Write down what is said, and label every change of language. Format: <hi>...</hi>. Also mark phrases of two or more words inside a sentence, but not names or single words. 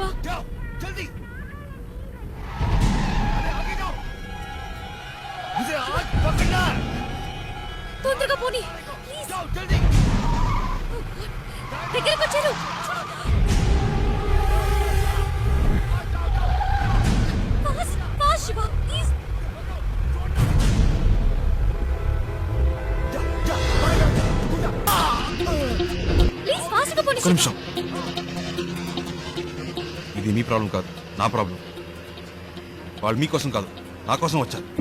<hi>जाओ जल्दी मुझे आज पकड़ना है</hi> <te>తొందరగా పోనీ.</te> <hi>जाओ जल्दी</hi> <te>దగ్గరికి వచ్చారు. శివ ప్లీజ్. ప్లీజ్ ఫాస్ట్గా పోనీ. ఒక్క నిమిషం. ఇది మీ ప్రాబ్లం కాదు, నా ప్రాబ్లం. వాళ్ళు మీకోసం కాదు, నా కోసం వచ్చారు.</te>